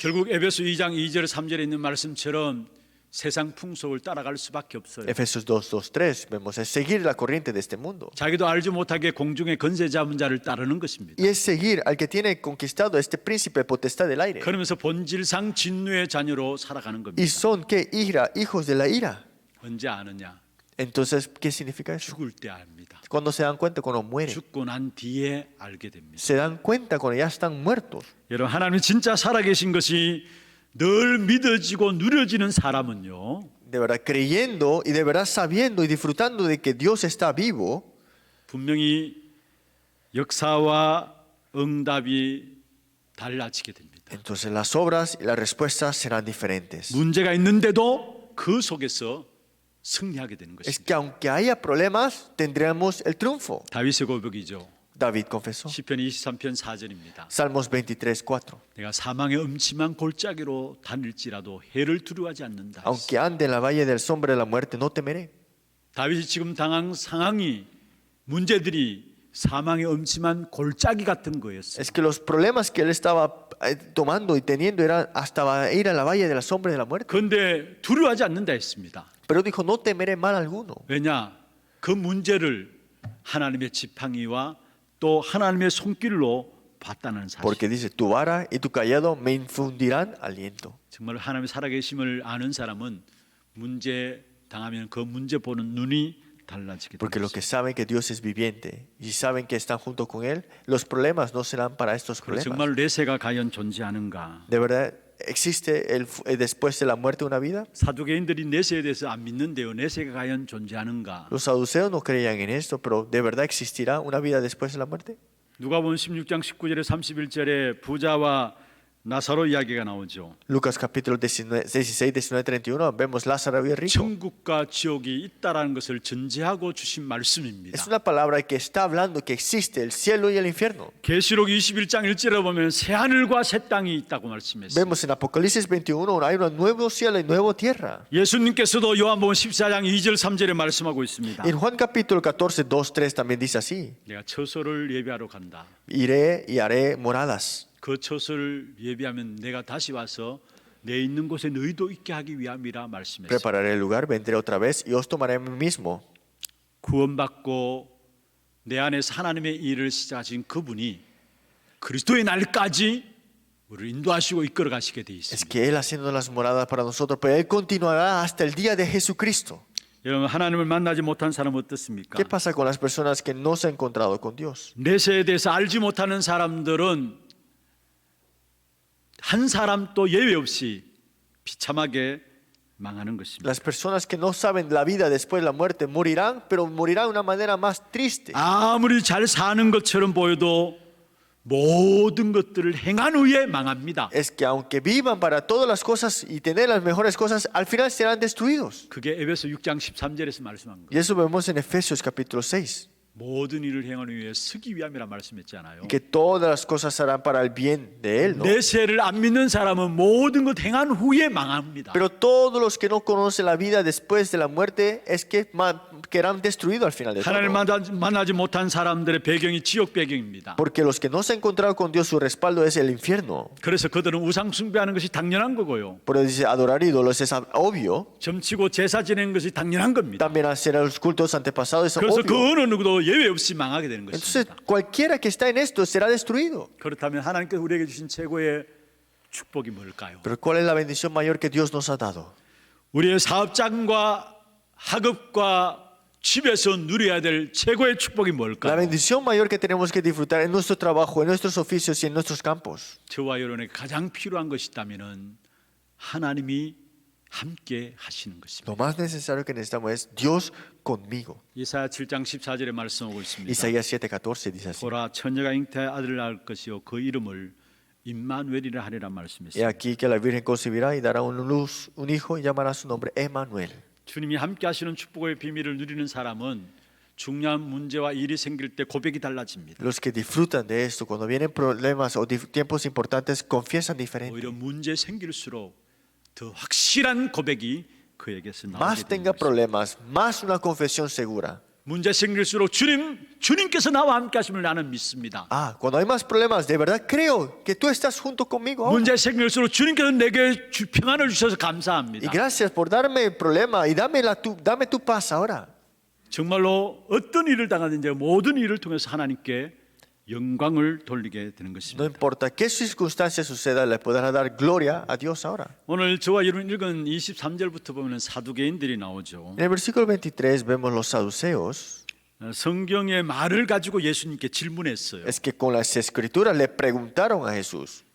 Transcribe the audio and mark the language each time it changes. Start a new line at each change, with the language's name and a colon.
Korean: 결국 에베소 2장 2절 3절에 있는 말씀처럼 세상 풍속을 따라갈 수밖에 없어요.
Spanish: Efesios 2:3 vemos es seguir la corriente de este mundo.
Korean: 자기도 알지 못하게 공중의 권세 잡은 자를 따르는 것입니다.
Spanish: Y es seguir al que tiene conquistado este príncipe potestad del aire.
Korean: 그러면서 본질상 진노의 자녀로 살아가는 겁니다.
Spanish: Y son que ira, hijos de la ira.
Korean: 언제 아느냐?
Spanish: Entonces, ¿qué significa eso?
Korean: 죽을 때 압니다.
Spanish: Cuando se dan cuenta cuando mueren.
Korean: 죽고 난 뒤에 알게 됩니다.
Spanish: Se dan cuenta cuando ya están muertos.
Korean: 여러분 하나님이 진짜 살아계신 것이 늘 믿어지고 누려지는 사람은요.
Spanish: De verdad, creyendo y de verdad sabiendo y disfrutando de que Dios está vivo,
Korean: 분명히 역사와 응답이 달라지게 됩니다.
Spanish: entonces las obras y las respuestas serán diferentes.
Korean: 문제가 있는데도 그 속에서 승리하게 되는
Spanish: Es
Korean: 것입니다.
Spanish: que aunque haya problemas, tendremos el triunfo.
Korean: 다윗의 고백이죠.
Spanish: David confesó.
Korean: 시편 23편 4절입니다.
Spanish: Salmos 23:4.
Korean: 내가 사망의 음침한 골짜기로 다닐지라도 해를 두려워하지 않는다.
Spanish: Aunque ande en la valle del sombra de la muerte, no temeré.
Korean: 다윗이 지금 당한 상황이 문제들이 사망의 음침한 골짜기 같은 거였어요.
Spanish: Es que los problemas que él estaba tomando y teniendo eran hasta ir a la valle de la sombra de la muerte.
Korean: 그런데 두려워하지 않는다 했습니다.
Spanish: Pero dijo, no temeré mal alguno.
Korean: 왜냐? 그 문제를 하나님의 지팡이와 또 하나님의 손길로 봤다는 사실.
Spanish: Porque dice, tu vara y tu callado me infundirán aliento.
Korean: 정말 하나님의 살아계심을 아는 사람은 문제 당하면 그 문제 보는 눈이 달라지게
Spanish: Porque los
Korean: 됩니다.
Spanish: que saben que Dios es viviente y saben que están junto con Él, los problemas no serán para estos problemas.
Korean: 정말 내세가 과연 존재하는가?
Spanish: ¿De verdad existe después de la muerte una vida?
Korean: 사두개인들이 내세에 대해서 안 믿는데요. 내세가 과연 존재하는가?
Spanish: Los saduceos no creían en esto, pero ¿de verdad existirá una vida después de la muerte?
Korean: 누가복음 16장 19절에 31절에 부자와 나사로 이야기가 나오죠.
Spanish: Lucas capítulo 16, 19, 31 vemos Lázaro y el rico.
Korean: 천국과 지옥이 있다라는 것을 전제하고 주신 말씀입니다.
Spanish: Es una palabra que está hablando que existe el cielo y el infierno.
Korean: 계시록 21장 1절에 보면 새 하늘과 새 땅이 있다고 말씀했습니다.
Spanish: Vemos en Apocalipsis 21 hay un nuevo cielo y nueva tierra.
Korean: 예수님께서도 요한복음 14장 2절 3절에 말씀하고 있습니다.
Spanish: En Juan capítulo 14, 2, 3 también dice así.
Korean: 내가 처소를 예비하러 간다.
Spanish: Iré y haré moradas.
Korean: 그 처소를 예비하면 내가 다시 와서 내 있는 곳에 너희도 있게 하기 위함이라 말씀했습니다.
Spanish: Prepararé el lugar, vendré otra vez y os tomaré a mí mismo.
Korean: 구원받고 내 안에서 하나님의 일을 시작하신 그분이 그리스도의 날까지 우리를 인도하시고 이끌어 가시게 돼
Spanish: Es
Korean: 있습니다.
Spanish: que Él haciendo las moradas para nosotros, pero Él continuará hasta el día de Jesucristo.
Korean: 여러분, 하나님을 만나지 못한 사람은 어떻습니까?
Spanish: ¿Qué pasa con las personas que no se han encontrado con Dios?
Korean: 내세에 대해서 알지 못하는 사람들은 한 사람도 예외 없이 비참하게 망하는 것입니다.
Spanish: Las personas que no saben la vida después de la muerte morirán, pero morirán de una manera más triste.
Korean: 아무리 잘 사는 것처럼 보여도 모든 것들을 행한 후에 망합니다.
Spanish: Es que aunque vivan para todas las cosas y tener las mejores cosas, al final serán destruidos.
Korean: 그게 에베소 6장 13절에서 말씀한
Spanish: Y
Korean: 거예요.
Spanish: eso vemos en Efesios capítulo 6.
Korean: 모든 일을 행한 후에 쓰기 위함이라 말씀했잖아요.
Spanish: Y que todas las cosas serán para el bien de Él, ¿no?
Korean: 내세를 안 믿는 사람은 모든 것 행한 후에 망합니다.
Spanish: Pero todos los que no conocen la vida después de la muerte es que quedarán destruidos al final de
Korean: 하나님을
Spanish: todo.
Korean: 만나지 못한 사람들의 배경이 지옥 배경입니다.
Spanish: Porque los que no se han encontrado con Dios, su respaldo es el infierno.
Korean: 그래서 그들은 우상 숭배하는 것이 당연한 거고요.
Spanish: Por eso dice, adorar ídolos es obvio.
Korean: 점치고 제사 지내는 것이 당연한 겁니다.
Spanish: También hacer los cultos antepasados es
Korean: 그래서 그
Spanish: obvio.
Korean: 어느 누구도 예외 없이 망하게 되는
Spanish: Entonces,
Korean: 것입니다.
Spanish: cualquiera que está en esto será destruido.
Korean: 그렇다면 하나님께서 우리에게 주신 최고의 축복이 뭘까요?
Spanish: Pero ¿cuál es la bendición mayor que Dios nos ha dado?
Korean: 우리의 사업장과 학업과 집에서 누려야 될 최고의 축복이
Spanish: La
Korean: 뭘까요?
Spanish: bendición mayor que tenemos que disfrutar en nuestro trabajo, en nuestros oficios y en nuestros campos.
Korean: 저와 여러분에게 가장 필요한 것이 있다면 하나님이 함께 하시는 것입니다.
Spanish: Lo más necesario que necesitamos es Dios conmigo.
Korean: 이사야 7장 14절에 말씀하고 있습니다.
Spanish: Isaías 7:14 dice así.
Korean: 보라 처녀가 잉태하여 아들을 낳을 것이요 그 이름을 임마누엘이라 하리라
Spanish: He
Korean: 말씀했습니다.
Spanish: aquí que la Virgen concebirá y dará un hijo y llamará su nombre Emmanuel.
Korean: 주님이 함께 하시는 축복의 비밀을 누리는 사람은 중요한 문제와 일이 생길 때 고백이 달라집니다.
Spanish: Los que disfrutan de esto, cuando vienen problemas o tiempos importantes, confiesan diferente.
Korean: 오히려 문제 생길수록 더 확실한 고백이 그에게서 나오게
Spanish: Más
Korean: 되는
Spanish: tenga
Korean: 것입니다.
Spanish: problemas, más una confesión segura.
Korean: 문제 생길수록 주님께서 나와 함께 하심을 나는 믿습니다.
Spanish: Ah, cuando hay más problemas, de verdad creo que tú estás junto conmigo ahora.
Korean: 문제 생길수록 주님께서 내게 평안을 주셔서
Spanish: Y
Korean: 감사합니다.
Spanish: gracias por darme el problema y dame tu paz ahora.
Korean: 정말로 어떤 일을 당하든지 모든 일을 통해서 하나님께 영광을 돌리게 되는
Spanish: No
Korean: 것입니다.
Spanish: importa qué circunstancia suceda, le podrá dar gloria a Dios ahora.
Korean: 오늘 저와 여러분 읽은 23절부터 보면 사두개인들이 나오죠.
Spanish: En el versículo 23 vemos los saduceos.
Korean: 성경의 말을 가지고 예수님께 질문했어요.
Spanish: Es que con las escrituras le preguntaron a Jesús.